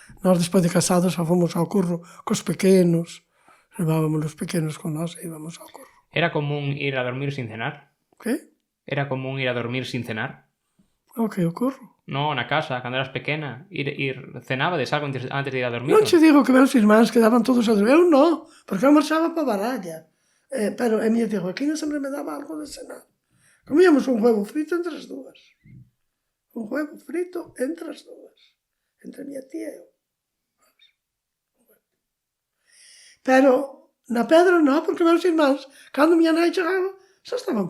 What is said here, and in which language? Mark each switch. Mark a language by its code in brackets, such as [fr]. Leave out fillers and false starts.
[gl] Nós, despois de casados, xa fomos ao curro cos pequenos, levábamos os pequenos con nós e íbamos ao curro. [es] Era común ir a dormir sin cenar? [gl] Que? [es] Era común ir a dormir sin cenar? [gl] O que, o curro? No, na casa, cando eras pequena, cenabades algo antes de ir a dormir? Non che digo que meus irmáns quedaban todos a dormir. Eu non, porque eu marchaba para Baralla. Pero a miña tia Joaquina sempre me daba algo de cenar. Comíamos un huevo frito entre as dúas. Un huevo frito entre as dúas. Entre a miña tía e eu. Pero na Pedra non, porque meus irmáns, cando miña nai chegaba, xa estaban.